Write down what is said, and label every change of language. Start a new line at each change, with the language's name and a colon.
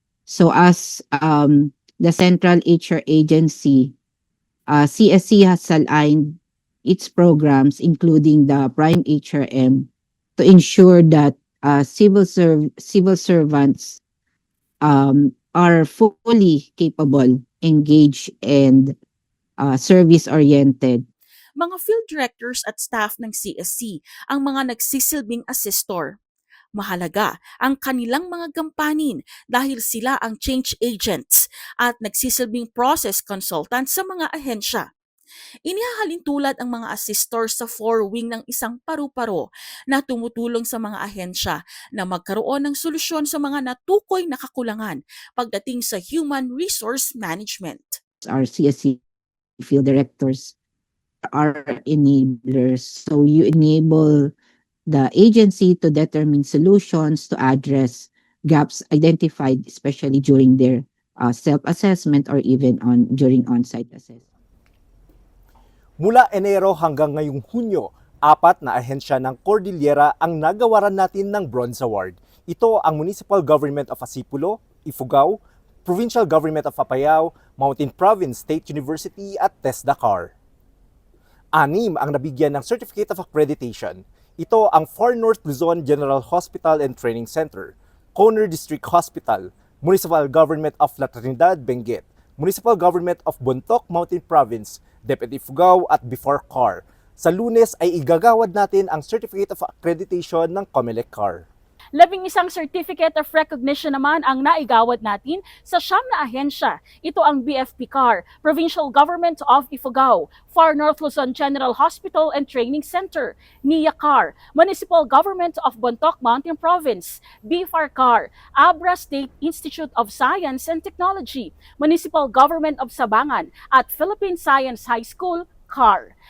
English: So as the Central HR Agency, CSC has aligned its programs, including the Prime HRM, to ensure that civil servants are fully capable, engaged, and service-oriented.
Filipino: Mga field directors at staff ng CSC ang mga nagsisilbing assistor. Mahalaga ang kanilang mga gampanin dahil sila ang change agents at nagsisilbing process consultant sa mga ahensya. Inihahalin tulad ang mga assistors sa 4-wing ng isang paru-paro na tumutulong sa mga ahensya na magkaroon ng solusyon sa mga natukoy na kakulangan pagdating sa human resource management.
English: Our CSC field directors are enablers. So you enable the agency to determine solutions to address gaps identified, especially during their self-assessment or even during on-site assessment.
Filipino: Mula Enero hanggang ngayong Hunyo, 4 na ahensya ng Cordillera ang nagawaran natin ng Bronze Award. Ito ang Municipal Government of Asipulo, Ifugao, Provincial Government of Apayao, Mountain Province State University at TESDA CAR. 6 ang nabigyan ng Certificate of Accreditation. Ito ang Far North Luzon General Hospital and Training Center, Conner District Hospital, Municipal Government of La Trinidad, Benguet, Municipal Government of Bontoc Mountain Province, Deputy Ifugao at BIFAR-CAR. Sa Lunes ay igagawad natin ang Certificate of Accreditation ng COMELEC-CAR. 11 certificate of recognition naman ang naigawad natin sa siyam na ahensya. Ito ang BFP-CAR, Provincial Government of Ifugao, Far North Luzon General Hospital and Training Center, NIA-CAR, Municipal Government of Bontoc Mountain Province, BIFAR-CAR, Abra State Institute of Science and Technology, Municipal Government of Sabangan, at Philippine Science High School, CAR.